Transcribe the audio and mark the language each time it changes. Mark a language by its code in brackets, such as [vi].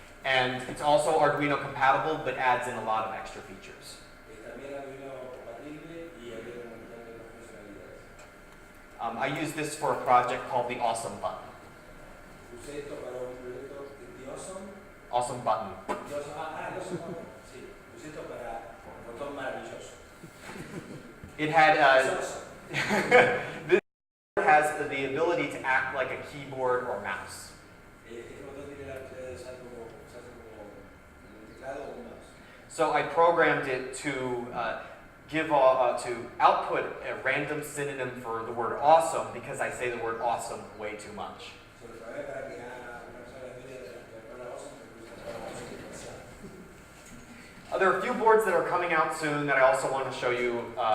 [en] And it's also Arduino compatible, but adds in a lot of extra features. [es] También Arduino compatible y agrega un montón de funcionalidades. [en] I use this for a project called the Awesome Button. [es] Usé esto para un proyecto de Awesome. [en] Awesome Button. Awesome Button. [es] Sí, usé esto para un botón maravilloso. [en] It had Awesome. this has the ability to act like a keyboard or mouse. [es] Este botón tiene la posibilidad de usar como un teclado o un mouse. [en] So I programmed it to to output a random synonym for the word awesome because I say the word awesome way too much. [es] Se lo programé para que haga una persona que diga la palabra awesome porque usa la palabra awesome demasiado. [en] There are a few boards that are coming out soon that I also want to show you.